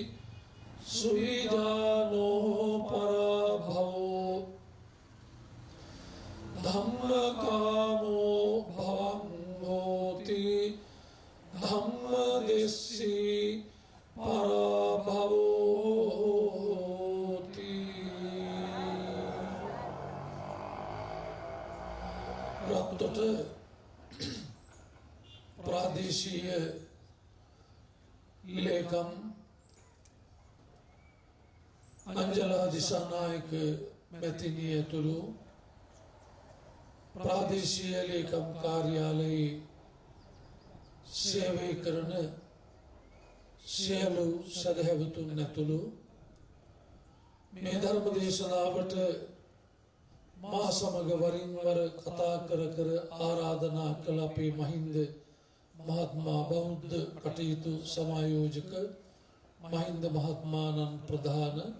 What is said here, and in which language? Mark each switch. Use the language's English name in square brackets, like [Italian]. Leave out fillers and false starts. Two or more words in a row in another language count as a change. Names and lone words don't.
[Pali] සුවිදානෝ පරභවෝ ධම්මකාමෝ භවං හෝති ධම්මදෙස්සී පරභවෝ හෝති [Sinhala] රත්තොට ප්‍රාදේශීය ලේකම් अंजला दिशानायक मैथिनी ඇතුළු ප්‍රාදේශීය ලේකම් කාර්යාලයේ සේවය කරන සියලු සදහැවතුන් ඇතුළු මේ ධර්ම දේශනාවට මා සමග වරින් වර කතා කර කර ආරාධනා කළ අපේ මහින්ද මහත්මා බෞද්ධ කටයුතු සමායෝජක මහින්ද මහත්මාණන් ප්‍රධාන